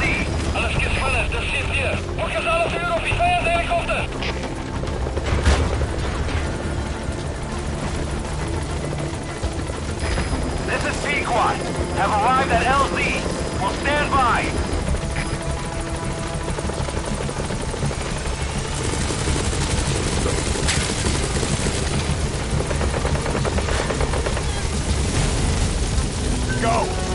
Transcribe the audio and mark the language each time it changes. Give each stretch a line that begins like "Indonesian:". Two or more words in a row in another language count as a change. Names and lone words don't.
German: Alles gespannt, das sind wir.
Afrikaans: Fokus alle vuur op die vijand helikopter.
English: This is Pequot. Have arrived at LZ. Will stand by. Go!